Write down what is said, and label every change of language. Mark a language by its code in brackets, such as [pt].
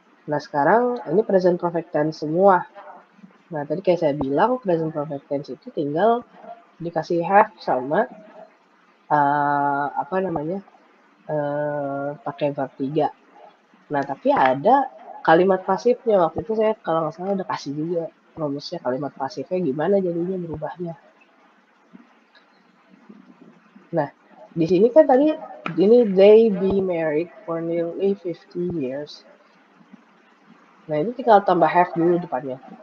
[id] Nah sekarang ini present perfect tense semua. Nah tadi kayak saya bilang present perfect tense itu tinggal dikasih have sama apa namanya pakai verb 3. Nah tapi ada kalimat pasifnya, waktu itu saya kalau nggak salah udah kasih juga rumusnya kalimat pasifnya gimana jadinya berubahnya. Nah di sini kan tadi ini [en] they be married for nearly 50 years. [id] Nah ini tinggal tambah have dulu depannya.